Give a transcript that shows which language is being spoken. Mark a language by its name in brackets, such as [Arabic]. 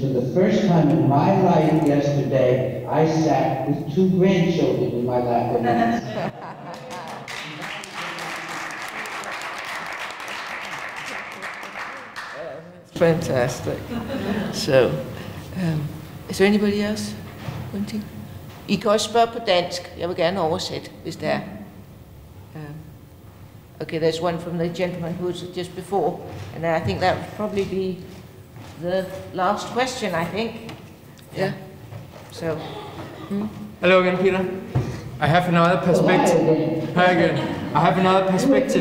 [English] For the first time in my life yesterday, I sat with two grandchildren in my lap. Fantastic. So, is there anybody else? [Danish] I kan også spørge på dansk. Jeg vil gerne oversætte, hvis det er. [English] Okay, there's one from the gentleman who was just before, and I think that would probably be the last question, I think. Yeah. So. Hello again, Peter. I have another perspective. Hi again. I have another perspective.